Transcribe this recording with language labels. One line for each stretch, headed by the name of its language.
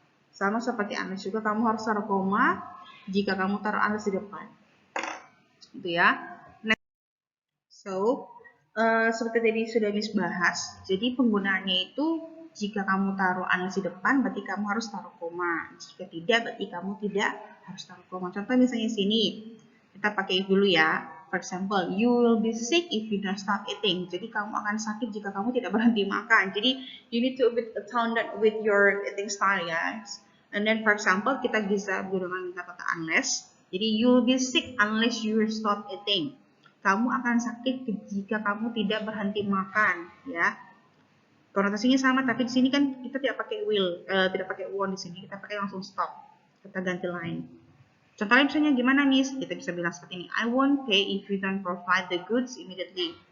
Indonesian: Sama seperti unless juga kamu harus taruh koma jika kamu taruh unless di depan. Gitu ya. Next. So, seperti tadi sudah Miss bahas, jadi penggunaannya itu jika kamu taruh unless di depan, berarti kamu harus taruh koma. Jika tidak, berarti kamu tidak harus taruh koma. Contoh misalnya sini, kita pakai if dulu ya.
English: For example, you will be sick if you don't stop eating.
Indonesian: Jadi kamu akan sakit jika kamu tidak berhenti makan.
English: Jadi you need to account that with your eating style, guys. And then for example,
Indonesian: kita bisa menggunakan kata unless. Jadi
English: you will be sick unless you stop eating.
Indonesian: Kamu akan sakit jika kamu tidak berhenti makan, ya. Konotasinya sama, tapi di sini kan kita tidak pakai will, tidak pakai want di sini. Kita pakai langsung stop. Kita ganti lain. Contohnya misalnya gimana, Miss? Kita bisa bilang seperti ini.
English: I won't pay if you don't provide the goods immediately.